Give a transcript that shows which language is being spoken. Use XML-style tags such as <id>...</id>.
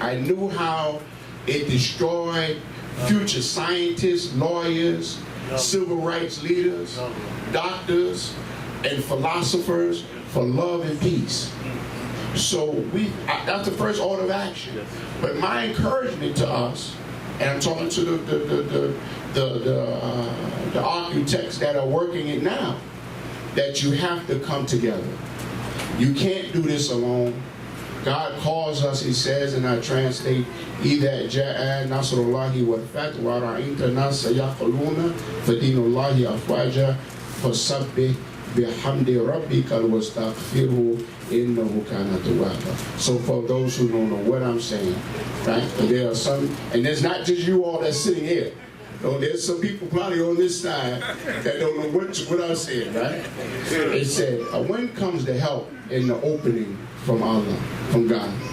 <en>I knew how it destroyed future scientists, lawyers, civil rights leaders, doctors, and philosophers for love and peace. So that's the first order of action. But my encouragement to us, and I'm talking to the architects that are working it now, that you have to come together. You can't do this alone. God calls us, he says, and I translate,</en> <ar>إِذَا جَاءَ نَصْرُ اللَّهِ وَالْفَتْحُ وَرَأَيْتَ النَّاسَ يَدْخُلُونَ فِي دِينِ اللَّهِ أَفْوَاجًا فَسَبِّحْ بِحَمْدِ رَبِّكَ وَاسْتَغْفِرْهُ إِنَّهُ كَانَ تَوَّابًا.</ar> <en>So for those who don't know what I'm saying, right? There are some, and there's not just you all that's sitting here. Oh, there's some people probably on this side that don't know what I said, right? It said, when comes the help in the opening from Allah, from God?</en>